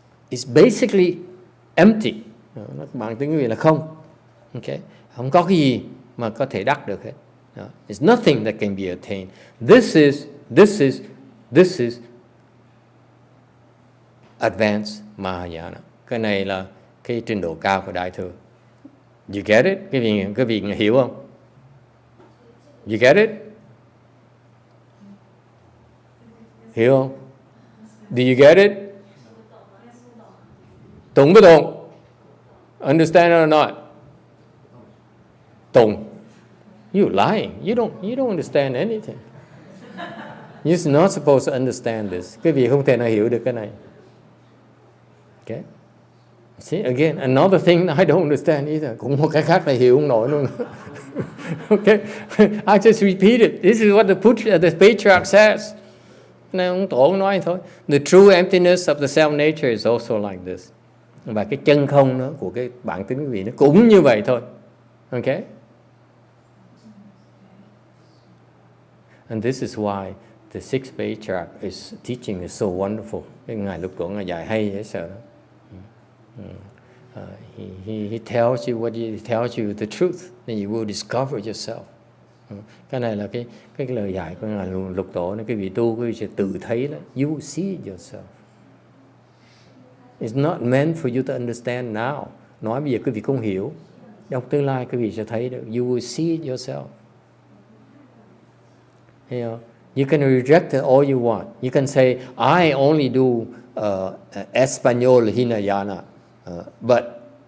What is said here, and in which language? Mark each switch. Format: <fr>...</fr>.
<en>It's basically empty.</en> <vi>Bản tính quý vị là không. Okay? Không có cái gì mà có thể đắc được hết.</vi> <en>It's nothing that can be attained. This is advanced Mahayana.</en> <vi>Cái này là cái trình độ cao của Đại Thừa.</vi> <en>You get it?</en> <vi>Cái vị hiểu không?</vi> <en>You get it?</en> <vi>Hiểu không?</vi> <en>Do you get it?</en> <vi>Tụng với tụng.</vi> <en>Understand it or not?</en> <vi>Tụng.</vi> <en>You're lying. You don't understand anything. You're not supposed to understand this.</en> <vi>Cái vị không thể nào hiểu được cái này.</vi> <en>Okay? See, again, another thing I don't understand either.</en> <vi>Cũng một cái khác này hiểu không nổi luôn.</vi> <en>Okay? I just repeat it. This is what the Patriarch says.</en> <vi>Nên ông tổ nói thôi.</vi> <en>The true emptiness of the self-nature is also like this.</en> <vi>Và cái chân không đó của cái bản tính quý vị nó cũng như vậy thôi.</vi> <en>Okay? And this is why the sixth Patriarch is teaching is so wonderful.</en> <vi>Cái ngài Lục Tổ ngài dạy hay dễ sợ đó.</vi> <en>He tells you he tells you the truth, then you will discover yourself.</en> <vi>Cái này là cái lời dạy của ngài Lục Tổ. Cái vị tu quý vị sẽ tự thấy đó.</vi> <en>You will see it yourself. It's not meant for you to understand now.</en> <vi>Nói bây giờ quý vị không hiểu. Trong tương lai quý vị sẽ thấy được.</vi> <en>You will see it yourself. You can reject it all you want. You can say, I only do Espanol Hinayana. But</en>